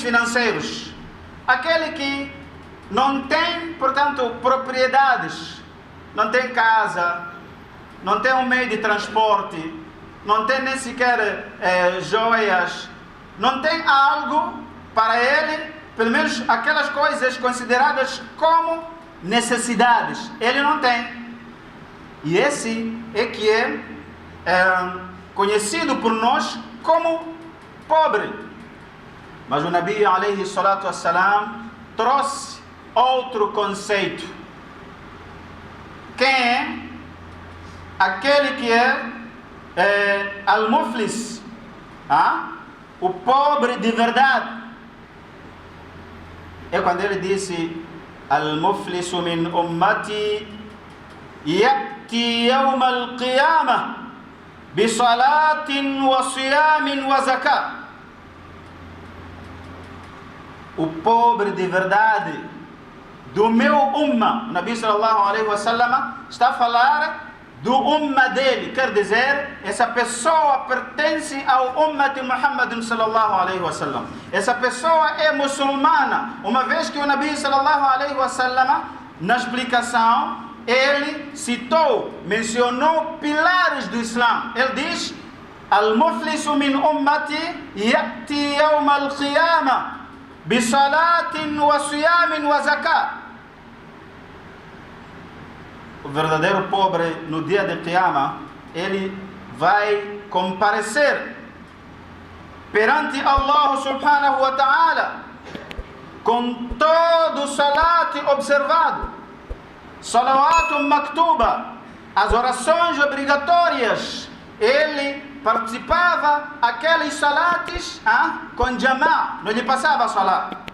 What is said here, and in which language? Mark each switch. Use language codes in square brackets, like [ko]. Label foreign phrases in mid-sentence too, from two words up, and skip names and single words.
[pt] financeiros, aquele que não tem, portanto, propriedades, não tem casa, não tem um meio de transporte, não tem nem sequer joias, não tem algo para ele, pelo menos aquelas coisas consideradas como necessidades, ele não tem. E esse é que é conhecido por nós como pobre. Mas o Nabi [ar] عليه الصلاة والسلام [pt] trouxe outro conceito. Quem é aquele que é al-muflis, o pobre de verdade? É quando ele disse: [ar] المفلس من أمتي يأتي يوم القيامة بصلاة وصيام وزكاة. [pt] O pobre de verdade do meu umma, o Nabi [ar] صلى الله عليه وسلم [pt] está a falar do umma dele, quer dizer, essa pessoa pertence ao umma de Muhammad [ar] صلى الله عليه وسلم. [pt] Essa pessoa é muçulmana, uma vez que o Nabi [ar] صلى الله عليه وسلم, [pt] na explicação, ele citou, mencionou pilares do Islã. Ele diz: [ar] المفلس من أمتي يأتي يوم القيامة بصلاة وصيام وزكاة. [pt] O verdadeiro pobre no dia de Qiyamah, ele vai comparecer perante [ar] الله سبحانه وتعالى [pt] com todo o salat observado, [ar] صلوات مكتوبة, [pt] as orações obrigatórias. Ele participava aqueles salates com jama'a, não lhe passava salat.